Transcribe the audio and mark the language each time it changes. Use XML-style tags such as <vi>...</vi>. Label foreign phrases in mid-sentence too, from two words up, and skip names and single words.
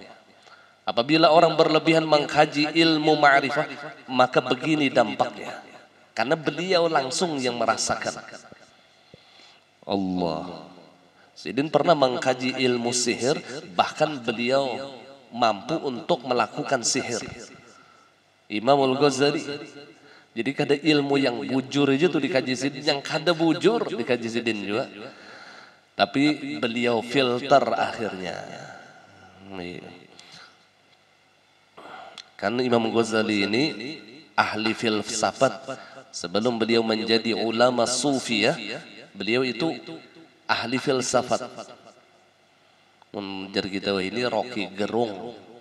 <id>Apabila orang berlebihan mengkaji ilmu ma'rifah, maka begini dampaknya. Karena beliau langsung yang merasakan. Allah. Sidin pernah mengkaji ilmu sihir, bahkan beliau mampu untuk melakukan sihir. Imamul Ghazali.</id> <bjn>Jadi kada ilmu yang bujur aja tuh dikaji sidin, yang kada bujur dikaji sidin juga.</bjn> <id>Tapi beliau filter akhirnya. Karena Imam Ghazali ini ahli filsafat. Sebelum beliau menjadi ulama sufi ya, beliau itu ahli filsafat.</id> <bjn>Menjar kita ini Rocky Gerung.</bjn>